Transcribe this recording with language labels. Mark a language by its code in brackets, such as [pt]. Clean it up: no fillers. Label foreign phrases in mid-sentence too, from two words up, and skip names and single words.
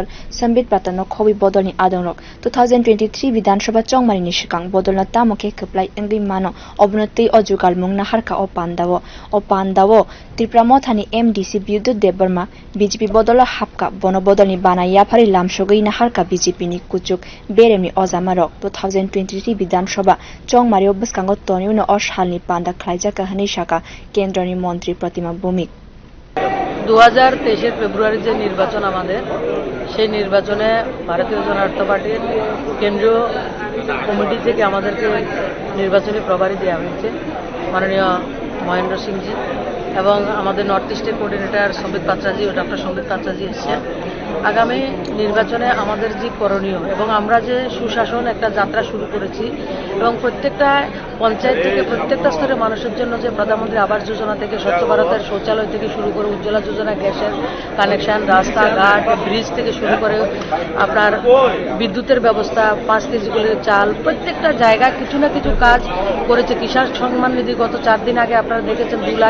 [trp] Sambit Pratano Khobi Bodol ni Adonrok, 2023 Vidhan Sabha Chongmari ni Shikang Bodol na Tamoke Keplai Engli Mano, Obnoti Ojugal Mung na Harka o Pandawo, Tripramothani MDC Bidut Dev Burma, BJP Bodola Hapka, Bono Bodol ni Bana Yapari Lamshogoi na Harka BJP ni Kuchuk, Berem ni Ozamarok, 2023 Vidhan Sabha Chongmari Obaskango Toni no Oshalni Panda Klaijaka Hanishaka Kendra ni Mantri Pratima Bomik [bn] 2023 ফেব্রুয়ারি যে নির্বাচন আমাদের সেই নির্বাচনে ভারতীয় জনতা পার্টির কেন্দ্রীয় কমিটি থেকে আমাদেরকে নির্বাচনী প্রভারী দেওয়া হয়েছে মাননীয় মহেন্দ্র সিংজি এবং আমাদের নর্থ ইস্টের কোঅর্ডিনেটর সম্বিত পাত্রাজি ও ডক্টর সম্বিত পাত্রাজি এসেছেন আগামী নির্বাচনে আমাদের যে করণীয় এবং আমরা যে সুশাসন একটা যাত্রা শুরু করেছি এবং প্রত্যেকটা পঞ্চায়েত থেকে প্রত্যেকটা স্তরের মানুষের জন্য যে প্রধানমন্ত্রী আবাস যোজনা থেকে স্বচ্ছ ভারতের শৌচালয় থেকে শুরু করে উজ্জ্বলা যোজনা গ্যাসের কানেকশন রাস্তাঘাট ব্রিজ থেকে শুরু করে আপনার বিদ্যুতের ব্যবস্থা 5 কেজি করে চাল প্রত্যেকটা জায়গায় কিছু না কিছু কাজ করেছে কিষাণ সম্মান নিধি গত 4 দিন আগে আপনারা দেখেছেন